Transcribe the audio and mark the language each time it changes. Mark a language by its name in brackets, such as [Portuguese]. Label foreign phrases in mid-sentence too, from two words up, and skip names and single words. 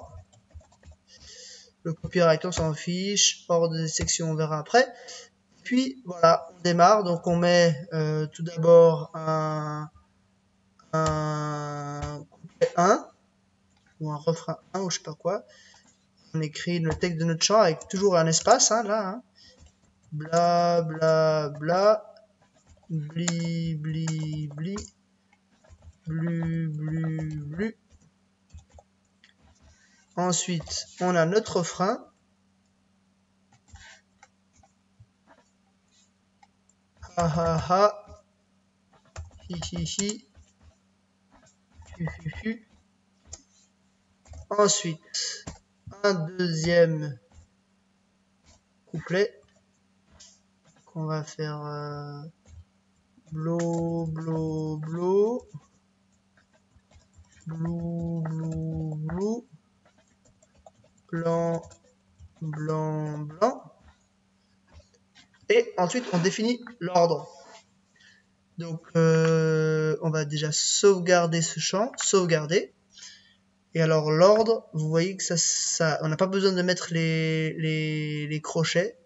[French] Le copyright on s'en fiche, ordre des sections on verra après. Puis voilà, on démarre, donc on met tout d'abord un couplet 1 ou un refrain 1 ou je sais pas quoi. On écrit le texte de notre chant avec toujours un espace là, hein. Bla bla bla, bli bli bli, blu blu blu. Ensuite, on a notre refrain. Ha ha ha, hi hi hi, fu fu fu. Ensuite, un deuxième couplet qu'on va faire blo blo blo, blou blou blou, blanc blanc blanc. Et ensuite on définit l'ordre. Donc on on va déjà sauvegarder ce champ, sauvegarder. Et alors l'ordre, vous voyez que on n'a pas besoin de mettre les crochets.